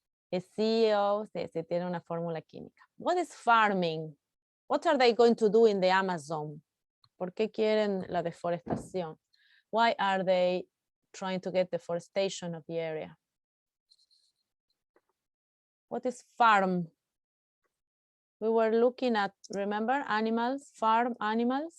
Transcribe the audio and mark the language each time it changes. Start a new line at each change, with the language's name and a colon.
Spanish: Es CO, sí, tiene una fórmula química.
English: What is farming? What are they going to do in the Amazon?
Spanish: ¿Por qué quieren la deforestación?
English: Why are they trying to get deforestation of the area? What is farm? We were looking at, remember, animals, farm animals.